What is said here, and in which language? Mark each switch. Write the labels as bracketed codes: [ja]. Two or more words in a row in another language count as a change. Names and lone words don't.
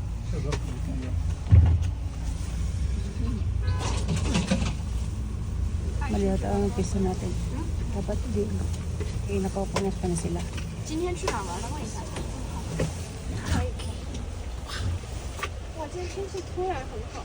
[tl] Mali ata ang piso natin. Dapat di. Eh, napapanas pa na sila. [zh] 今天去哪儿玩了？问一下。可以。哇，今天天气突然很好。